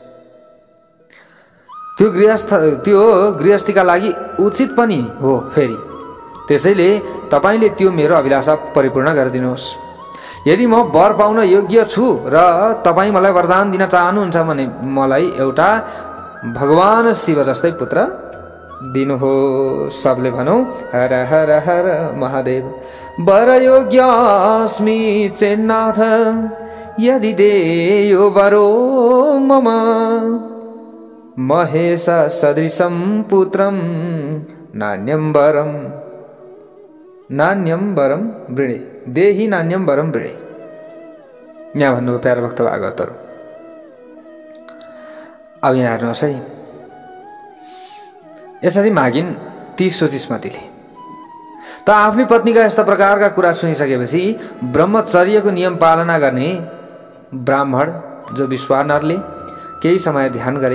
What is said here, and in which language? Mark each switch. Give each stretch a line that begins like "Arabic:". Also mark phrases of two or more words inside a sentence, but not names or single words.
Nepali: त्यो गृहस्थीका लागि उचित पनि हो फेरि। त्यसैले तपाईले त्यो मेरो अभिलाषा परिपूर्ण गरिदिनुहोस्। यदि म वर पाउन योग्य छु र तपाईँ मलाई वरदान दिन चाहनुहुन्छ भने मलाई एउटा भगवान शिव जस्तै पुत्र दिनुहोस्। सबले भनौँ
Sanskrit: हर हर हर महादेव। वर योग्यास्मि चेन्नाथ यदि देयो वरो मम महेश सदृशं पुत्रं नान्यं वरम वृणे देहि नान्यं वरम वृणे।
Nepali: यहाँ भन्नु प्यारा भक्त भागवतहरू। अब यहाँ हेर्नुहोस् है, यसरी मागिन् ती सुचिस्मतीले। त आफ्नी पत्नीका यस्ता प्रकारका कुरा सुनिसकेपछि ब्रह्मचर्यको नियम पालना गर्ने ब्राह्मण जो विश्वानरले केही समय ध्यान गरे।